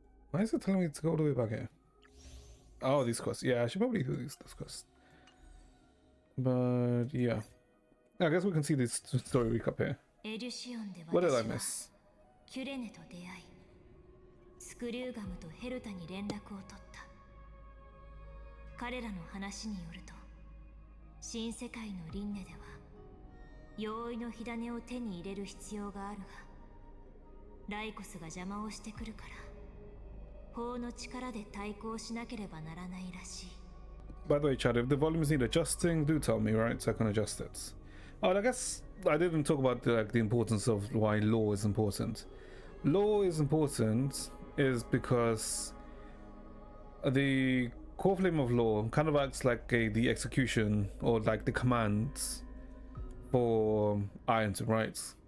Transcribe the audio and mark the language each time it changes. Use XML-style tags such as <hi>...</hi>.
<en>Why is it telling me to go all the way back here? Oh, these quests. Yeah, I should probably do these quests. But yeah, I guess we can see this story recap here. What did I miss?</en> <ja>キュレネと出会い、スクリューガムとヘルタに連絡を取った。彼らの話によると、新世界の輪廻では容易の火種を手に入れる必要があるが、ライコスが邪魔をしてくるから、法の力で対抗しなければならないらしい。</ja> <en>By the way, Chad, if the volumes need adjusting, do tell me, right? So I can adjust it. Oh, and I guess I didn't talk about the importance of why law is important. Law is important is because the core flame of law kind of acts like the execution, or like the commands for Ironton, right?</en>